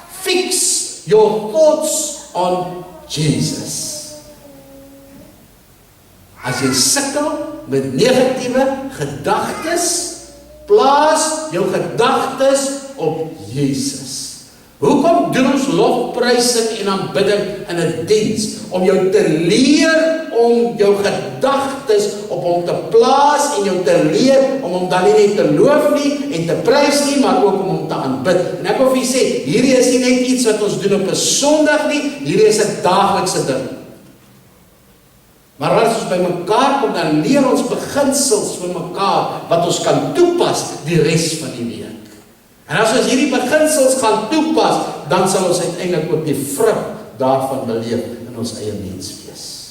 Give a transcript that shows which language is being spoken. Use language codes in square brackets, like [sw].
[en] Fix your thoughts on Jesus. [af] As jy sukkel met negatiewe gedagtes, plaas jou gedagtes op Jesus. Hoekom doen ons lofprysing en aanbidding in 'n diens? Om jou te leer om jou gedagtes op hom te plaas en jou te leer om hom dan nie net te loof nie en te prys nie, maar ook om hom te aanbid. En ek wil vir julle sê, hierdie is nie net iets wat ons doen op 'n Sondag nie, hierdie is 'n daaglikse ding. Maar as ons by mekaar kom, dan leer ons beginsels vir mekaar, wat ons kan toepas die res van die week. En as ons hierdie beginsels gaan toepas, dan sal ons uiteindelik ook die vrug daarvan beleef in ons eie menswees.